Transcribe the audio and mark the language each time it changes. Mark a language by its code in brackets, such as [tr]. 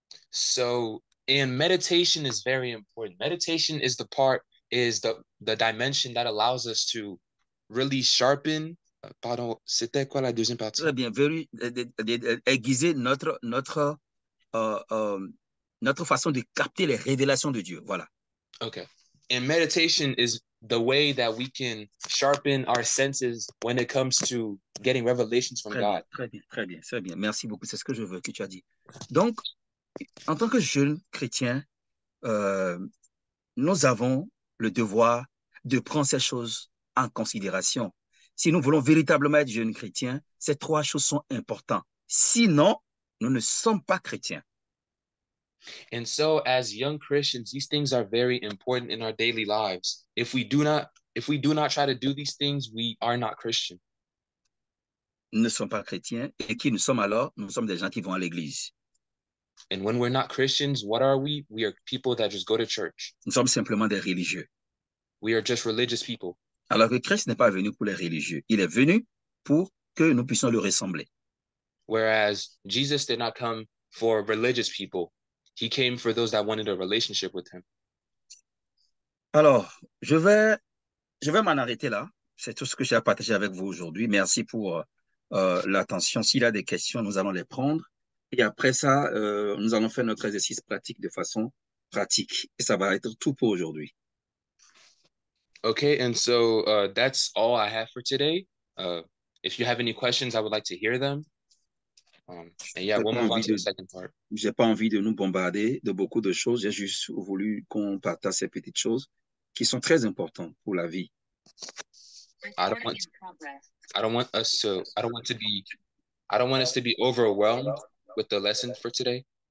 [en] So, and meditation is very important. Meditation is the dimension that allows us to really sharpen. [fr] Pardon, c'était quoi la deuxième partie? Très bien, aiguiser notre façon de capter les révélations de Dieu. Voilà. Okay. [en] And meditation is the way that we can sharpen our senses when it comes to getting revelations from [fr] Très [en] God. [fr] bien, très bien, très bien, très bien. Merci beaucoup. C'est ce que je veux que tu as dit. Donc, en tant que jeune chrétien, nous avons le devoir de prendre ces choses en considération. Si nous voulons véritablement être jeunes chrétiens, ces trois choses sont importantes. Sinon, nous ne sommes pas chrétiens. [en] And so as young Christians, these things are very important in our daily lives. If we do not try to do these things, we are not Christian. [fr] Nous ne sommes pas chrétiens. Et qui nous sommes alors? Nous sommes des gens qui vont à l'église. [en] And when we're not Christians, what are we? We are people that just go to church. [fr] Nous sommes simplement des religieux. [en] We are just religious people. [fr] Alors que Christ n'est pas venu pour les religieux. Il est venu pour que nous puissions lui ressembler. [en] Whereas Jesus did not come for religious people. He came for those that wanted a relationship with him. [fr] Alors, je vais m'en arrêter là. C'est tout ce que j'ai à partager avec vous aujourd'hui. Merci pour l'attention. S'il y a des questions, nous allons les prendre. Et après ça, nous allons faire notre exercice pratique de façon pratique. Et ça va être tout pour aujourd'hui. [en] Okay, and so that's all I have for today. If you have any questions, I would like to hear them. And yeah, we'll move on to the second part. [fr] J'ai pas envie de nous bombarder de beaucoup de choses. J'ai juste voulu qu'on partage ces petites choses qui sont très importantes pour la vie. [en] I don't want I don't want us to I don't want to be I don't want us to be overwhelmed with the lesson for today.